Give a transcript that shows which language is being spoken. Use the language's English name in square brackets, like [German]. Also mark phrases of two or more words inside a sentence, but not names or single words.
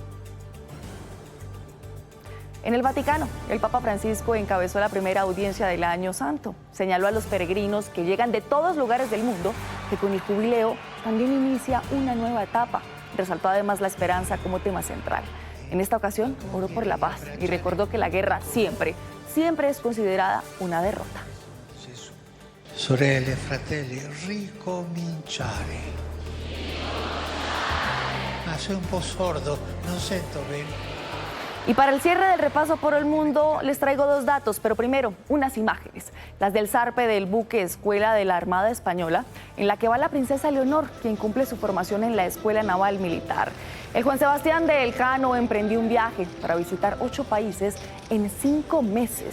[Spanish] En el Vaticano, el Papa Francisco encabezó la primera audiencia del Año Santo. Señaló a los peregrinos que llegan de todos lugares del mundo que con el jubileo también inicia una nueva etapa. Resaltó además la esperanza como tema central. En esta ocasión, oró por la paz y recordó que la guerra siempre es considerada una derrota. [Italian] Sorelle, fratelli, ricominciare. Ma soy un po' sordo, non sento bene. [Spanish] Y para el cierre del repaso por el mundo les traigo 2 datos, pero primero unas imágenes, las del zarpe del buque escuela de la Armada Española, en la que va la princesa Leonor, quien cumple su formación en la Escuela Naval Militar. El Juan Sebastián de Elcano emprendió un viaje para visitar 8 países en 5 meses.